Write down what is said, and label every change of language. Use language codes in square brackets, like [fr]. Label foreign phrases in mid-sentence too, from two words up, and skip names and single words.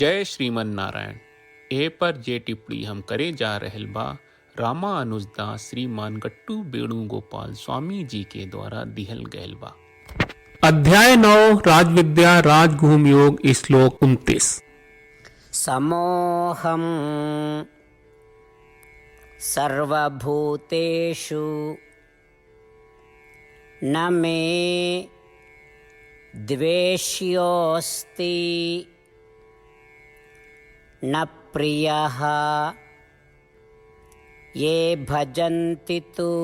[bho] जय श्रीमन नारायण। ए पर जे टिप्पणी हम करे जा रहल बा रामा अनुजदास श्रीमान गट्टू वेणुगोपाल स्वामी जी के द्वारा दिहल गयल बा। अध्याय 9 राजविद्या राजगुह्य योग श्लोक 29। [sa] समोहम सर्वभूतेषु न मे द्वेष्योऽस्ति न प्रियः ये भजन्ति तु